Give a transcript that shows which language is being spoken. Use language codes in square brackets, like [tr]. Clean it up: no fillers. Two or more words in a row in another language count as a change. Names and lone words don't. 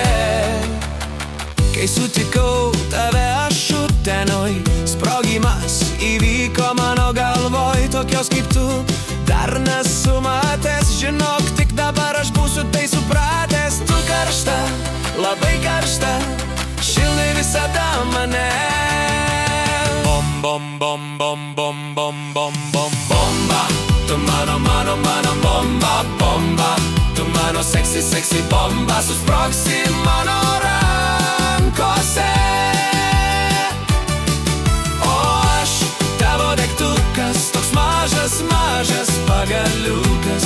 [lt] Kai sutikau tave aš utenoj, sprogimas įvyko mano galvoj. Tokios kaip tu dar nesu matęs, žinok, tik dabar aš būsiu tai supratęs. Tu karšta, labai karšta, šildai visada mane. Bom, bom, bom, bom, bom, bom, bom, bom, bomba. Tu mano bomba, bomba. Tu mano [en] sexy, sexy [lt] bomba. Susprogsi mano rankose. O aš tavo degtukas, toks mažas, mažas pagaliukas.